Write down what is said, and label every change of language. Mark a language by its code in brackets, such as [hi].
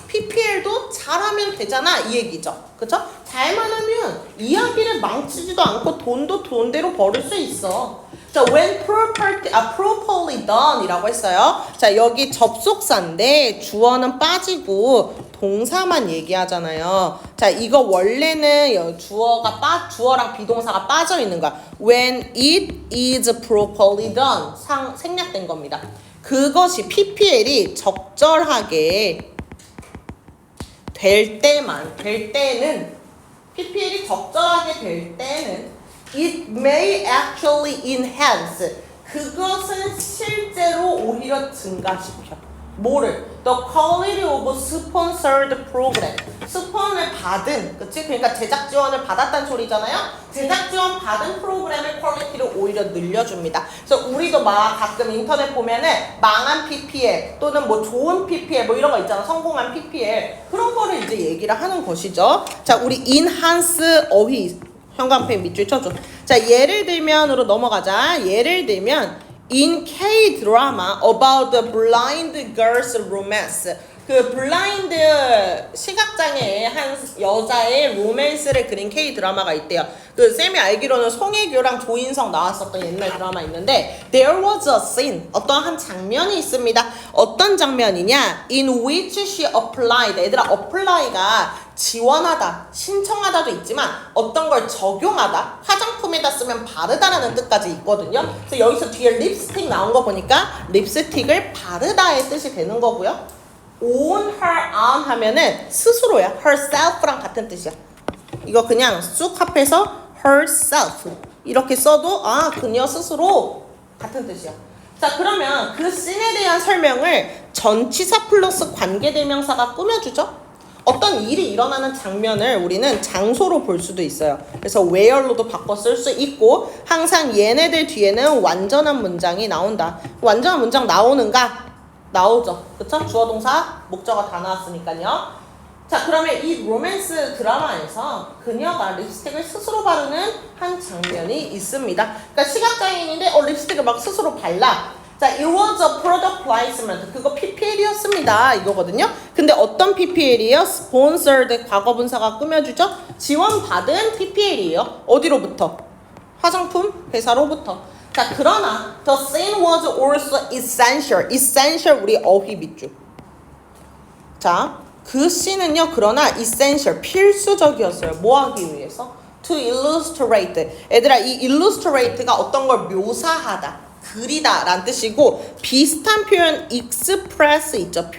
[ko] PPL도 잘하면 되잖아. 이 얘기죠. 그쵸? 잘만 하면 이야기를 망치지도 않고 돈도 돈대로 벌을 수 있어. 자, [en] when properly done [ko] 이라고 했어요. 자, 여기 접속사인데 주어는 빠지고 동사만 얘기하잖아요. 자, 이거 원래는 주어랑 비동사가 빠져 있는 거야. [en] When it is properly done [ko] 생략된 겁니다. 그것이 PPL이 적절하게 될 때는 PPL이 적절하게 될 때는 [en] it may actually enhance [ko] 그것은 실제로 오히려 증가시켜. 뭐를? [en] The quality of sponsored program. [ko] 스폰을 받은, 그치? 그러니까 제작 지원을 받았다는 소리잖아요. 제작 지원 받은 프로그램의 퀄리티를 오히려 늘려줍니다. 그래서 우리도 막 가끔 인터넷 보면은 망한 PPL 또는 뭐 좋은 PPL 뭐 이런 거 있잖아. 성공한 PPL 그런 거를 이제 얘기를 하는 것이죠. 자, 우리 enhance 어휘 형광펜 밑줄 쳐줘. 자, 예를 들면으로 넘어가자. 예를 들면 [en] In K-drama about the blind girl's romance [ko] 그 블라인드 시각장애의 한 여자의 로맨스를 그린 K 드라마가 있대요. 그 쌤이 알기로는 송혜교랑 조인성 나왔었던 옛날 드라마 있는데 [en] There was a scene, [ko] 어떤 한 장면이 있습니다. 어떤 장면이냐? [en] In which she applied. [ko] 얘들아, apply가 지원하다, 신청하다도 있지만 어떤 걸 적용하다, 화장품에다 쓰면 바르다라는 뜻까지 있거든요. 그래서 여기서 뒤에 립스틱 나온 거 보니까 립스틱을 바르다의 뜻이 되는 거고요. on her on 하면은 스스로야. herself랑 같은 뜻이야. 이거 그냥 쑥 합해서 herself 이렇게 써도 아, 그녀 스스로 같은 뜻이야. 자, 그러면 그 씬에 대한 설명을 전치사 플러스 관계대명사가 꾸며주죠. 어떤 일이 일어나는 장면을 우리는 장소로 볼 수도 있어요. 그래서 where로도 바꿔 쓸 수 있고 항상 얘네들 뒤에는 완전한 문장이 나온다. 완전한 문장 나오는가? 나오죠. 그쵸? 주어 동사 목적어 다 나왔으니까요. 자, 그러면 이 로맨스 드라마에서 그녀가 립스틱을 스스로 바르는 한 장면이 있습니다. 그러니까 시각장애인인데 립스틱을 막 스스로 발라. [en] 자, it was a product placement. [ko] 그거 PPL이었습니다. 이거거든요. 근데 어떤 PPL이에요? sponsored 과거분사가 꾸며주죠. 지원받은 PPL이에요. 어디로부터? 화장품 회사로부터. 자, 그러나 [en] the scene was also essential. [ko] essential 우리 어휘 밑줄. 자, 그 씬은요. 그러나 essential 필수적이었어요. 뭐 하기 위해서? [en] to illustrate. [ko] 얘들아, 이 illustrate가 어떤 걸 묘사하다, 그리다 라는 뜻이고 비슷한 표현 express 있죠.